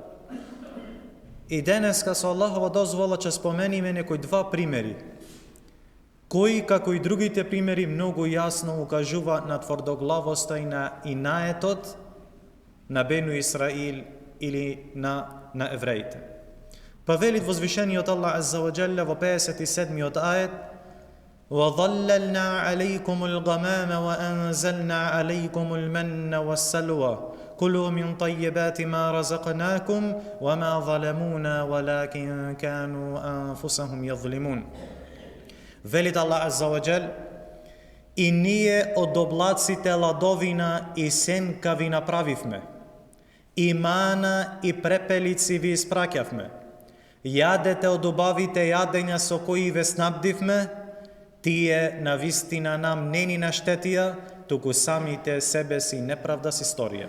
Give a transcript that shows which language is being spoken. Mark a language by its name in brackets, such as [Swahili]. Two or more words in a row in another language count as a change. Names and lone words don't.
[Macedonian] И денеска со Аллахова дозвола ќе спомениме некои два примери, кои, како и другите примери, многу јасно укажува на тврдоглавоста и на инаетот на Бену Исраил или на евреите. Па велит возвишениот Аллах [Arabic] عز وجل [Macedonian] во 57-миот ајет: [Arabic] وَظَلَّلْنَا عَلَيْكُمُ الْغَمَامَ وَأَنزَلْنَا عَلَيْكُمُ الْمَنَّ وَالسَّلْوَىٰ كُلُوا مِنْ طَيِّبَاتِ مَا رَزَقْنَاكُمْ وَمَا ظَلَمُونَا وَلَكِنْ كَانُوا أَنفُسَهُمْ يَظْلِمُونَ. [Macedonian] Велит Аллах [Arabic] عز وجل: [Macedonian] и ние од облаците ладовина и сенка ви направивме, и мана и препелици ви испраќавме. Јадете од убавите јадења со кои ве снабдивме, тие на вистина нам не ни наштетија, туку самите себе си неправда си сторија.